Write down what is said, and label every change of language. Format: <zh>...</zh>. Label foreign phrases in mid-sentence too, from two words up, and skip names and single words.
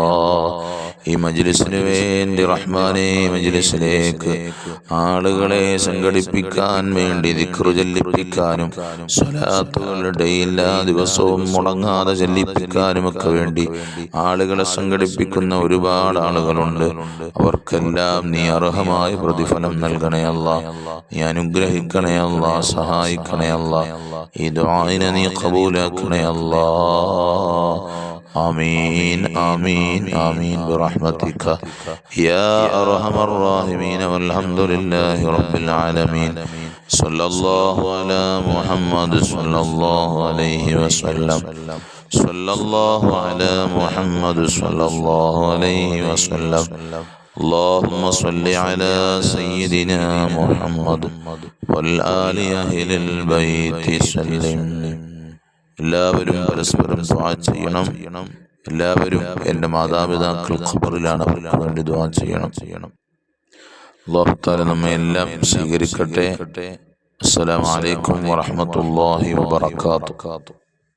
<ml>ഈ മജ്ലിസിനു വേണ്ടി റഹ്മാനെ, മജ്ലിസിലേക്ക് ആളുകളെ സംഘടിപ്പിക്കാൻ വേണ്ടി ദിക്റ് ചൊല്ലിപ്പിക്കാനും സ്വലാത്തുകളുടെ എല്ലാ ദിവസവും മുടങ്ങാതെ ചൊല്ലിപ്പിക്കാനും ഒക്കെ വേണ്ടി ആളുകളെ സംഘടിപ്പിക്കുന്ന ഒരുപാട് ആളുകളുണ്ട്. അവർക്കെല്ലാം നീ അർഹമായ പ്രതിഫലം നൽകണേ അല്ലാ. നീ അനുഗ്രഹിക്കണേ അല്ലാ, സഹായിക്കണേ അല്ലാ. ഈ ദുആഇനെ നീ ഖബൂലാക്കണേ അല്ലാ.</ml> <ar>آمين آمين آمين برحمتك يا أرحم الراحمين. والحمد لله رب العالمين. صلى الله على محمد صلى الله عليه وسلم. صلى الله على محمد صلى الله عليه وسلم. اللهم صل على سيدنا محمد والآل أهل البيت سلم.</ar> <ml>എല്ലാവരും പരസ്പരം ദുആ ചെയ്യണം. എല്ലാവരും എൻ്റെ മാതാപിതാക്കൾ ഖബറിലാണ്, അവർക്ക് വേണ്ടി ദുആ ചെയ്യണം. അല്ലാഹു തആല നമ്മെ എല്ലാം സ്വീകരിക്കട്ടെ.</ml> <ar>السلام عليكم ورحمة الله وبركاته.</ar>